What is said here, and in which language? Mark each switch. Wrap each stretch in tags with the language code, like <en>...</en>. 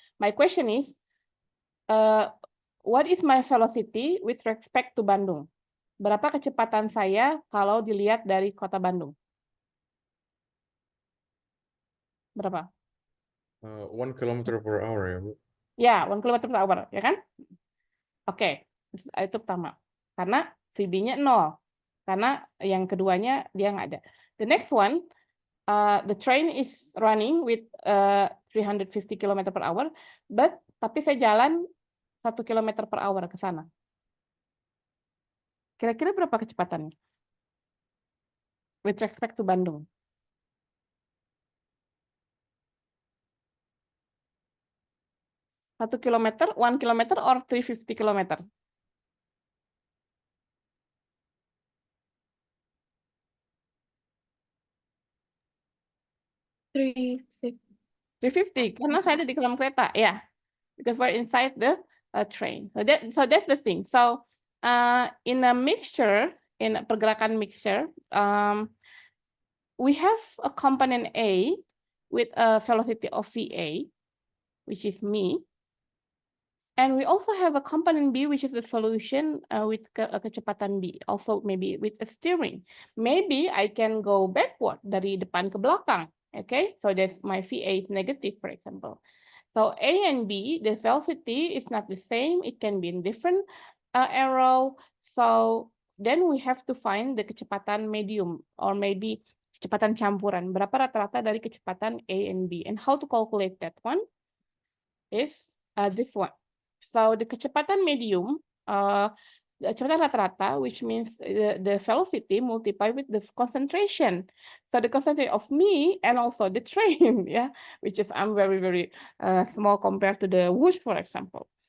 <en>My question is, what is my velocity with respect to Bandung?</en> <id>Berapa kecepatan saya kalau dilihat dari kota Bandung? Berapa?</id> <en>1 kilometer per hour ya, Bu?</en> <id>Ya, 1</id> <en>kilometer per hour,</en> <id>ya kan? Oke, itu pertama. Karena VB-nya 0. Karena yang keduanya dia nggak ada.</id> <en>The next one, the train is running with 350 km per hour,</en> <id>tapi saya jalan 1 km per hour ke sana. Kira-kira berapa kecepatannya?</id> <en>With respect to Bandung.</en> <id>Satu kilometer,</id> <en>1 kilometer or 350 kilometer?</en> <id>350, karena saya ada di dalam kereta, ya.</id> <en>Because we're inside the train. So that's the thing. So in a mixture, in a pergerakan mixture, we have a component A with a velocity of VA, which is me. And we also have a component B, which is the solution with kecepatan B, also maybe with a steering. Maybe I can go backward</en> <id>dari depan ke belakang.</id> <en>Okay, so that's my VA is negative, for example. So A and B, the velocity is not the same. It can be in different arrow. So then we have to find the kecepatan medium or maybe kecepatan campuran.</en> <id>Berapa rata-rata dari kecepatan A and B?</id> <en>And how to calculate that one is this one. So the kecepatan medium, the kecepatan rata-rata, which means the velocity multiplied with the concentration. So the concentration of me and also the train, yeah, which is I'm very, very small compared to the whoosh, for example.</en>